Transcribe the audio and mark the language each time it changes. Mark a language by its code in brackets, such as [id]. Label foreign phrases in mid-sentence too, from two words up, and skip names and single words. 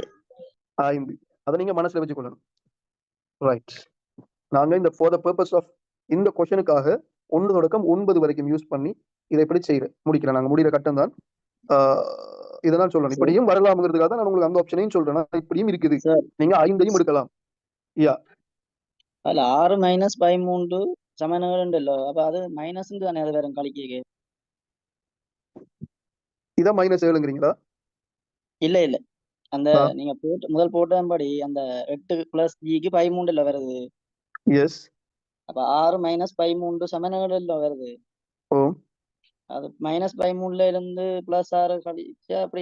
[ta] 5. அதை நீங்க மனசுல வச்சுக்கொள்ளணும். ரைட். நாங்க இந்த [en] for the purpose of [ta] இந்த கொஸ்டனுக்காக 1 தொடக்கம் 9 வரைக்கும் யூஸ் பண்ணி இதை எப்படி செய்யற முடிக்கிறேன். நாங்க முடிகிற கட்டம் தான் இதெல்லாம் சொல்லணும். இப்படியும் வரலாம்ங்கிறதுக்காக தான் நான் உங்களுக்கு அந்த ஆப்ஷனையும் சொல்றேன். இப்படியும் இருக்குது. நீங்க 5ஐயும் எடுக்கலாம். யா [ml] അല്ല 6 - 13 സമനങ്ങൾ ഉണ്ടല്ലോ. അപ്പൊ അത് മൈനസ് തന്നെ അത് വരും കളിക്ക്. [ta] இத -7ங்கிறீங்களா? இல்ல இல்ல அந்த நீங்க முதல் போட்டபடி அந்த 8 + ஜிக்கு 13 வருது. எஸ். அப்ப 6 - 13 சமன்பாடுல வருது. ஓ. அது -13ல இருந்து +6 கழிச்சா அப்படி